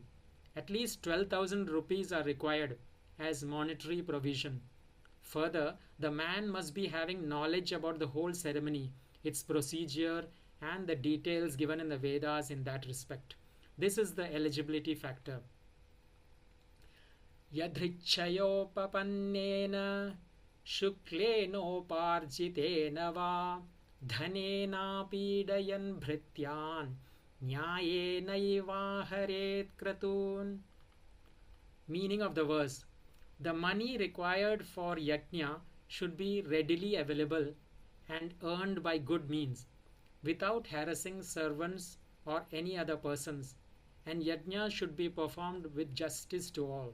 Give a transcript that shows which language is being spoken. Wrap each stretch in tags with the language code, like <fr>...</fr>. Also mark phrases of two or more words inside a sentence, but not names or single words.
<en>At least 12,000 rupees are required as monetary provision. Further, the man must be having knowledge about the whole ceremony, its procedure, and the details given in the Vedas in that respect. This is the eligibility factor.</en> <sa>यदृच्छयोपपन्नेन शुक्लेनोपार्जितेन वा धनेन पीडयन् भृत्यान् न्यायेन हरेत् क्रतून्.</sa> <en>Meaning of the verse: the money required for yajna should be readily available and earned by good means, without harassing servants or any other persons, and yajna should be performed with justice to all.</en>